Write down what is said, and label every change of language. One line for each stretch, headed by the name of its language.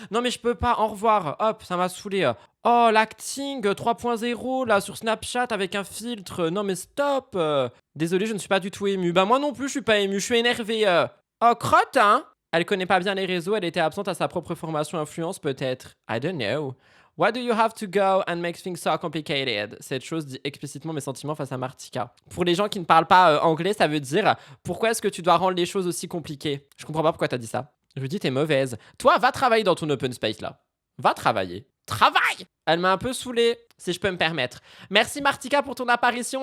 French: Non, mais je peux pas, au revoir. Hop, ça m'a saoulé. Oh, l'acting 3.0 là sur Snapchat avec un filtre. Non, mais stop. Désolé, je ne suis pas du tout ému. Bah, moi non plus, je suis pas ému, je suis énervé. Oh, crotte, hein? Elle connaît pas bien les réseaux, elle était absente à sa propre formation influence, peut-être.
English: I don't know. Why do you have to go and make things so complicated?
French: Cette chose dit explicitement mes sentiments face à Martika. Pour les gens qui ne parlent pas anglais, ça veut dire pourquoi est-ce que tu dois rendre les choses aussi compliquées? Je comprends pas pourquoi t'as dit ça. Je lui dis t'es mauvaise. Toi, va travailler dans ton open space là. Va travailler. Travaille! Elle m'a un peu saoulée, si je peux me permettre. Merci Martika pour ton apparition.